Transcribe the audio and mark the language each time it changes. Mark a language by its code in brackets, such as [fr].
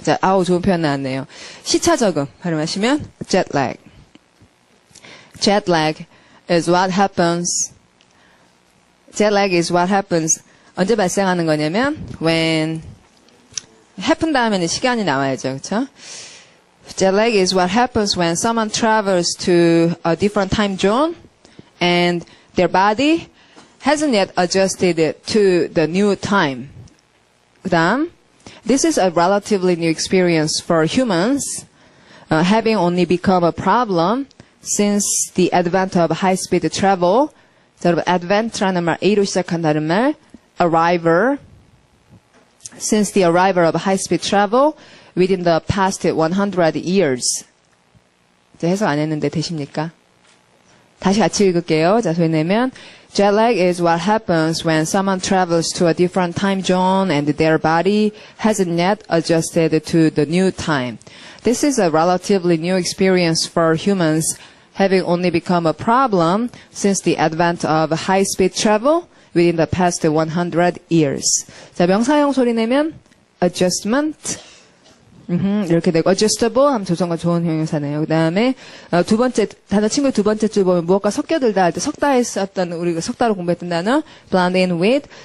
[ko] 자, 아우 좋은 표현 나왔네요. 시차 적응 발음하시면 jet lag. [en] jet lag is what happens. jet lag is what happens. [ko] 언제 발생하는 거냐면 when happen 다음에는 시간이 나와야죠. 그렇죠? [en] Jet lag is what happens when someone travels to a different time zone and their body hasn't yet adjusted to the new time. 그다음, this is a relatively new experience for humans, having only become a problem since the advent of high-speed travel. [ko] 자, 여러분, [en] advent라는 말, [ko] A로 시작한다는 말, [en] arrival, since the arrival of high-speed travel within the past 100 years. [ko] 이제 해석 안 했는데 되십니까? 다시 같이 읽을게요. 자, 소리 내면 [en] Jet lag is what happens when someone travels to a different time zone and their body hasn't yet adjusted to the new time. This is a relatively new experience for humans, having only become a problem since the advent of high-speed travel within the past 100 years. [ko] 자, 명사형 소리 내면 adjustment, 이렇게 되고 adjustable 하면 조성과 좋은 형용사네요. 그 다음에 두 번째 단어 친구의 두 번째 줄 보면 무엇과 섞여들다 할 때 석다에 썼던 우리가 석다로 공부했던 단어 blend in with.